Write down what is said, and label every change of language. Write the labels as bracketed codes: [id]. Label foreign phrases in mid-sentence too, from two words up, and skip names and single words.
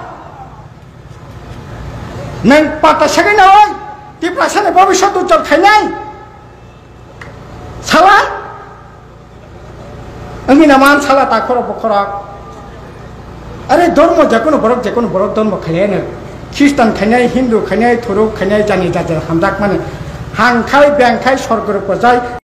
[trp] नों पात्ता सेगैनावै त्रिपुरासानि [hi] भबिष्यत उज्जवल [trp] खानाय साला अंगिना मान साला ताखर बखरा अरे धर्म जेकुनु बरक धर्म खानायनो ख्रिस्टान खानाय हिन्दू खानाय थुरुक खानाय जानि जाजर हामदाक माने हांखाय बेंखाय सरगरु पजाय